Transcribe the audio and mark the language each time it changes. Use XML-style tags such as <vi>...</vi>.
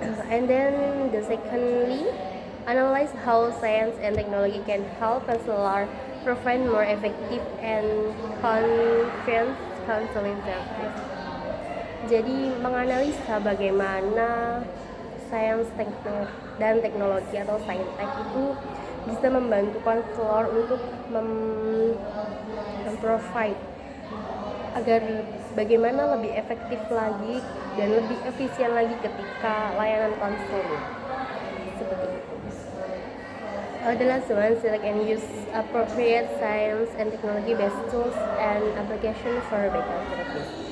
<en>And then the secondly, analyze how science and technology can help counselor provide more effective and confident counseling service.</en> <id>Jadi menganalisa bagaimana sains dan teknologi atau saintek itu bisa membantu konselor untuk memprovide agar bagaimana lebih efektif lagi dan lebih efisien lagi ketika layanan konseling. Seperti itu.</id> <en>The last one, select and use appropriate science and technology based tools and application for better service.</en>